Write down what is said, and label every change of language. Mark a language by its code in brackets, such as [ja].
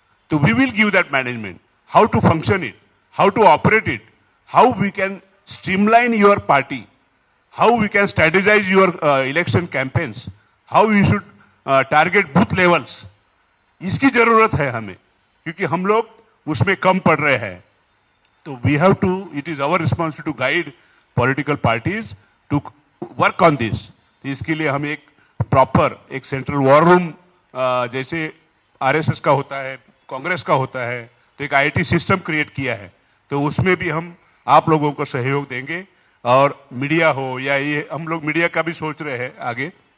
[en] तो we will give that management, how to function it, how to operate it, how we can streamline your party, how we can strategize your election campaigns, how we should target booth levels, [hi] इसकी जरूरत है हमें, क्योंकि हम लोग उसमें कम पड़ रहे हैं। [en] तो we have to, it is our responsibility to guide political parties to work on this। [hi] तो इसके लिए हम एक प्रॉपर एक सेंट्रल वॉर रूम जैसे RSS का होता है, कांग्रेस का होता है, तो एक IT सिस्टम क्रिएट किया है। तो उसमें भी हम आप लोगों को सहयोग देंगे, और मीडिया हो या ये हम लोग मीडिया का भी सोच रहे हैं आगे।